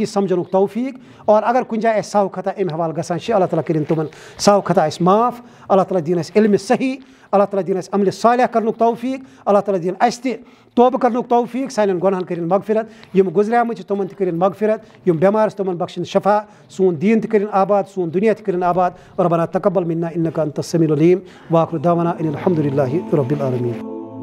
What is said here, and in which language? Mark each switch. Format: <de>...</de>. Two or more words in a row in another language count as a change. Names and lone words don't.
<ks>سمجھنُک توفیٖق اور اگر کُنہِ جایہِ اَسہِ سہو خطا اَمہِ حوالہٕ گژھان چھِ اللہ تعالیٰ کٔرِنۍ تِمن سہو خطا اَسہِ معاف اللہ تعالیٰ دِیِن اَسہِ علمِ صحیح اللہ تعالیٰ دِیِن اَسہِ عملہِ صالح کرنُک توفیٖق اللہ تعالیٰ دِیِن اَسہِ تہِ توبہٕ کرنُک توفیٖق سانٮ۪ن گۄنہن کٔرِنۍ مغفرت یِم گُزریمٕتۍ چھِ تِمن تہِ کٔرِنۍ مغفرت یِم بٮ۪مار چھِ تِمن بخشِنۍ شفا سون دیٖن تہِ کٔرِنۍ آباد سون دُنیا تہِ کٔرِنۍ آباد</ks> <ar>ربنا تقبل منا انک انت السمیع العلیم واخر دعوانا ان الحمد للہ رب العالمین.</ar>